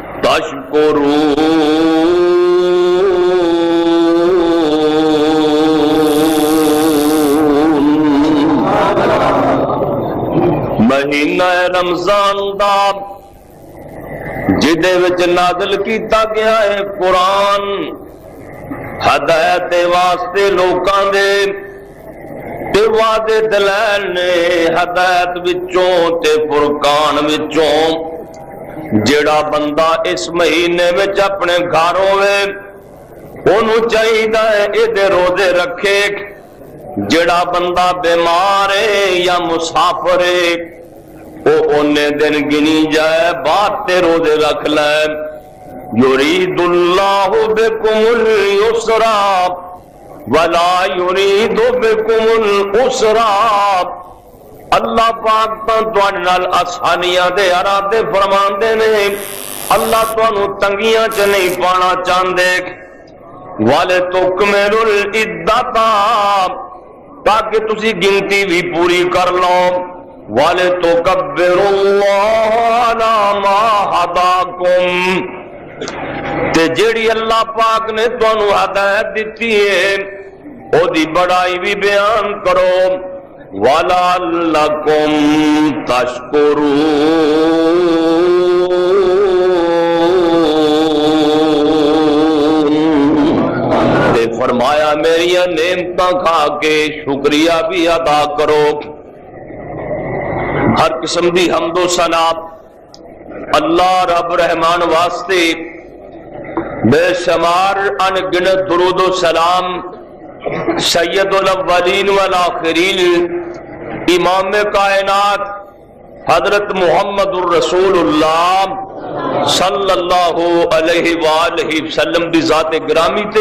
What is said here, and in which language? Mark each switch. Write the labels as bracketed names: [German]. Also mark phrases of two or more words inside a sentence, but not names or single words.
[Punjabi] مہینہ رمضان دا جدے وچ نازل کیتا گیا ہے قرآن، ہدایت واسطے لوکاں دے تے وعدے دلائل نے، ہدایت وچوں تے فرقان وچوں۔ جیڑا بندہ اس مہینے وچ اپنے گھر ہوئے انہوں چاہیدا ہے اے روزے رکھے، جیڑا بندہ بیمار ہے یا مسافر ہے وہ اونے دن گنی جائے، بات تے روزے رکھ لے۔ [Arabic] یرید اللہ بکم اليسر ولا یرید بکم العسر، [Punjabi] اللہ پاک تواڈے نال آسانیاں دے ارادے فرماندے نے، اللہ تانوں تنگیاں چ نہیں پانا چاہندے۔ [Arabic] وَلِتُكْمِلُوا الْعِدَّةَ، [Punjabi] تاکہ تسی گنتی بھی پوری کر لو۔ [Arabic] وَلِتُكَبِّرُوا اللَّهَ عَلَى مَا هَدَاكُمْ، [Punjabi] تے جیڑی اللہ پاک نے تانوں ہدایت دتی ہے او دی بڑائی بھی بیان کرو۔ [Arabic] وَلَعَلَّكُمْ تَشْكُرُونَ، [Punjabi] تے فرمایا میری نعمتاں کھا کے شکریہ بھی ادا کرو۔ ہر قسم دی حمد و ثنا اللہ رب رحمان واسطے، بے شمار ان گنت درود و سلام [Arabic] سید الاولین والآخرین [Punjabi] امام کائنات حضرت محمد الرسول اللہ [Arabic] صلی اللہ علیہ وآلہ وسلم [Punjabi] دی ذات گرامی تے۔